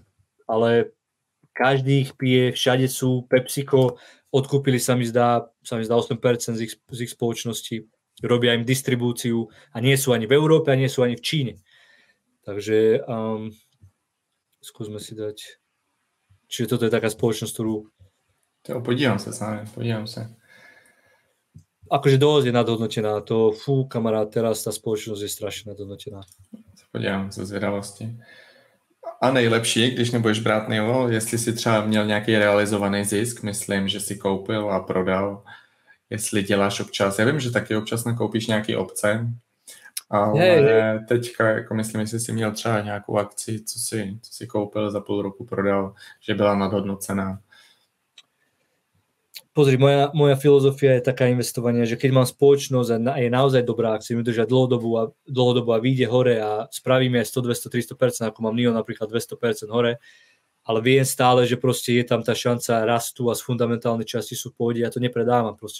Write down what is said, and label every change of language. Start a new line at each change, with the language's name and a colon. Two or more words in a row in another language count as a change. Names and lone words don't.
Slovak: Ale každý ich pije, všade sú, PepsiCo odkúpili sa mi zdá 8% z ich spoločnosti, robia im distribúciu a nie sú ani v Európe a nie sú ani v Číne. Takže skúsme si dať. Čiže toto je taká spoločnosť, ktorú...
Czech: Podívám sa.
Slovak: Akože dosť je nadhodnotená. Kamarát, teraz tá spoločnosť je strašne nadhodnotená.
Czech: Podívám se zvědavosti. A nejlepší, když nebudeš brát NIO, jestli si třeba měl nějaký realizovaný zisk, myslím, že si koupil a prodal, jestli děláš občas. Já vím, že taky občas nakoupíš nějaký opce, ale teďka, jako myslím, jestli si měl třeba nějakou akci, co si koupil, za půl roku prodal, že byla nadhodnocená.
Slovak: Pozri, moja filozofia je taká investovania, že keď mám spoločnosť a je naozaj dobrá, ak si mi držať dlhodobo a vyjde hore a spravíme aj 100, 200, 300%, ako mám NIO napríklad 200% hore, ale viem stále, že proste je tam tá šanca rastu a z fundamentálnej časti sú v pohode, ja to nepredávam proste.